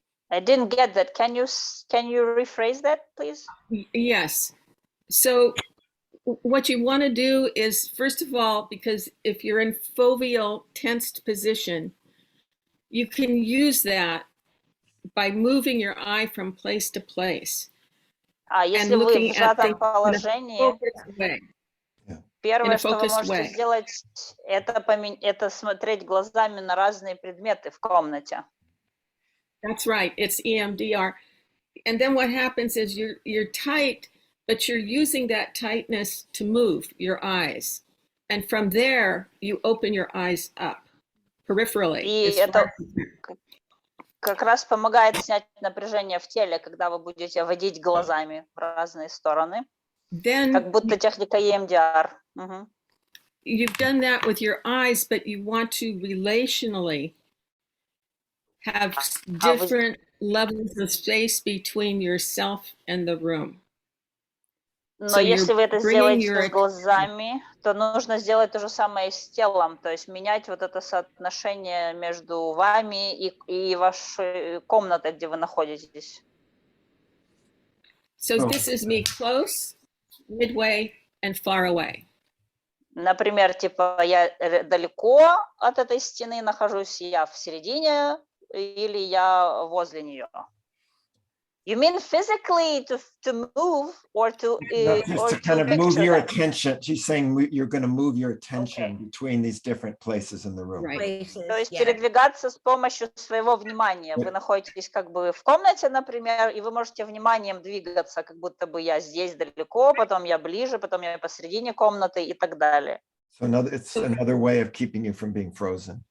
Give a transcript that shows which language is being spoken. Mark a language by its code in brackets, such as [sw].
[en] I didn't get that. Can you rephrase that, please? Yes. So what you want to do is, first of all, because if you're in foveal tensed position, you can use that by moving your eye from place to place. [ru] Если вы в сжатом положении, первое, что вы можете сделать, это смотреть глазами на разные предметы в комнате. [en] That's right, it's EMDR. And then what happens is you're tight, but you're using that tightness to move your eyes. And from there, you open your eyes up peripherally. [ru] И это как раз помогает снять напряжение в теле, когда вы будете водить глазами в разные стороны. Как будто техника EMDR. [en] You've done that with your eyes, but you want to relationally have different levels of space between yourself and the room. [ru] Но если вы это сделаете с глазами, то нужно сделать то же самое и с телом, то есть менять вот это соотношение между вами и вашей комнатой, где вы находитесь. [en] So this is me close, midway, and far away. [ru] Например, типа я далеко от этой стены нахожусь, я в середине или я возле нее. [en] You mean physically to move or to kind of move your attention? She's saying you're going to move your attention between these different places in the room. Right. [ru] То есть передвигаться с помощью своего внимания. Вы находитесь как бы в комнате, например, и вы можете вниманием двигаться, как будто бы я здесь далеко, потом я ближе, потом я посередине комнаты и так далее. [en] So it's another way of keeping you from being frozen.